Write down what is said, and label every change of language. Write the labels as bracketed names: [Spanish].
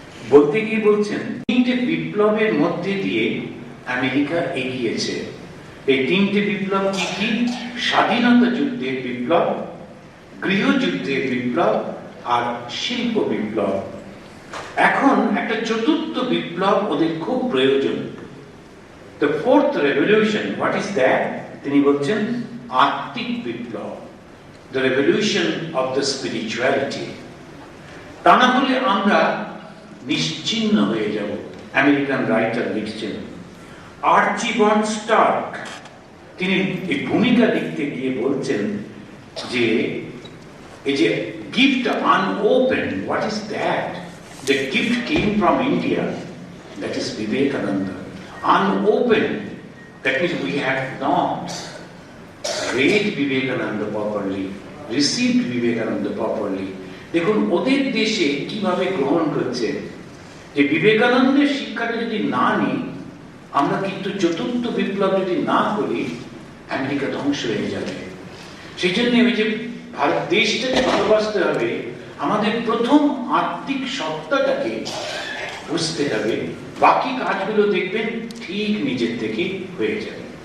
[Bangla] বলতে গিয়ে বলছেন, তিনটে বিপ্লবের মধ্যে দিয়ে আমেরিকা এগিয়েছে। এই তিনটে বিপ্লব কি কি? স্বাধীনতা যুদ্ধের বিপ্লব, গৃহযুদ্ধের বিপ্লব আর শিল্প বিপ্লব। এখন একটা চতুর্থ বিপ্লব ওদের খুব প্রয়োজন। [English] The fourth revolution, what is that? [Bangla] তিনি বলছেন আত্মিক বিপ্লব, [English] the revolution of the spirituality. [Bangla] তা না হলে আমরা নিশ্চিহ্ন হয়ে যাব। আমেরিকান রাইটার লিখছেন। আর্চিবাল্ড স্টার্ক তিনি এই ভূমিকা লিখতে গিয়ে বলছেন যে এই যে [English] gift unopened, what is that? The gift came from India, that is Vivekananda. Unopened, that means we have not read Vivekananda properly, received Vivekananda properly. [Bangla] দেখুন ওদের দেশে কিভাবে গ্রহণ করছে, যে বিবেকানন্দের শিক্ষাটা যদি না নিই, আমরা কিন্তু চতুর্থ বিপ্লব যদি না করি, আমেরিকা ধ্বংস হয়ে যাবে। সেই জন্য ওই যে ভারত দেশটাকে ভালোবাসতে হবে, আমাদের প্রথম আত্মিক সত্তাটাকে বুঝতে হবে, বাকি কাজগুলো দেখবেন ঠিক নিজের থেকে হয়ে যাবে।